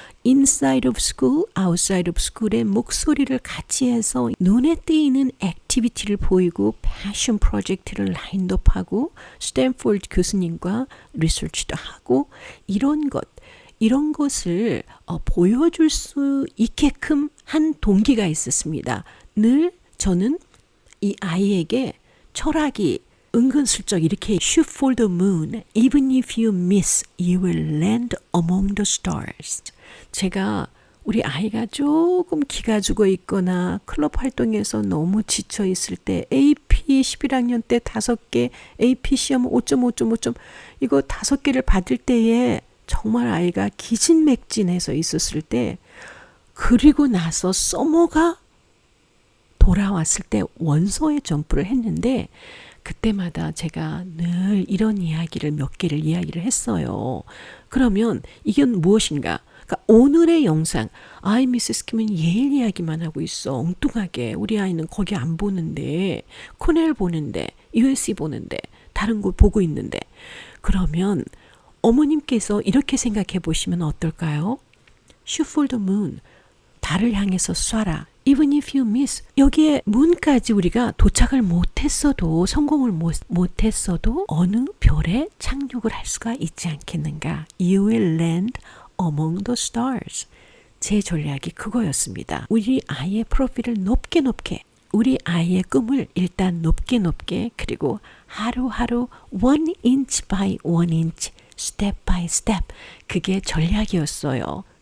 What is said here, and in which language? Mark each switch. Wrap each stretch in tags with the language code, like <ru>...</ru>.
<ko>inside of school, outside of school의 목소리를 같이 해서 눈에 띄는 액티비티를 보이고 패션 프로젝트를 라인업하고 스탠포드 교수님과 리서치도 하고 이런 것을 보여줄 수 있게끔 한 동기가 있었습니다. 늘 저는 이 아이에게 철학이 은근슬쩍 이렇게</ko> <en>shoot for the moon, even if you miss, you will land among the stars.</en> <ko>제가 우리 아이가 조금 기가 죽어 있거나 클럽 활동에서 너무 지쳐 있을 때 AP 11학년 때 5개, AP 시험 5.5 이거 5개를 받을 때에 정말 아이가 기진맥진해서 있었을 때 그리고 나서 서머가 돌아왔을 때 원서에 점프를 했는데 그때마다 제가 늘 이런 이야기를 몇 개를 이야기를 했어요. 그러면 이게 무엇인가? 그러니까 오늘의 영상, 아이 미세스 킴은 예일 이야기만 하고 있어. 엉뚱하게. 우리 아이는 거기 안 보는데, 코넬 보는데, USC 보는데, 다른 곳 보고 있는데. 그러면 어머님께서 이렇게 생각해 보시면 어떨까요?</ko> <en>Shoot for the moon.</en> <ko>달을 향해서 쏴라.</ko> <en>Even if you miss.</en> <ko>여기에 문까지 우리가 도착을 못했어도 성공을 못했어도 어느 별에 착륙을 할 수가 있지 않겠는가.</ko> <en>You will land among the stars.</en> <ko>제 전략이 그거였습니다. 우리 아이의 프로필을 높게 우리 아이의 꿈을 일단 높게 그리고 하루하루</ko> <en>1 inch by 1 inch step by step</en> <ko>그게 전략이었어요.</ko>